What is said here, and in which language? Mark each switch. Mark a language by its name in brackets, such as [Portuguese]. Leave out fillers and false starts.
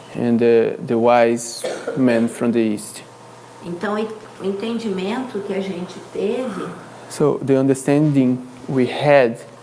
[English] and the wise men from the east. [Portuguese] Então, o entendimento que a gente teve, [English] So the understanding we had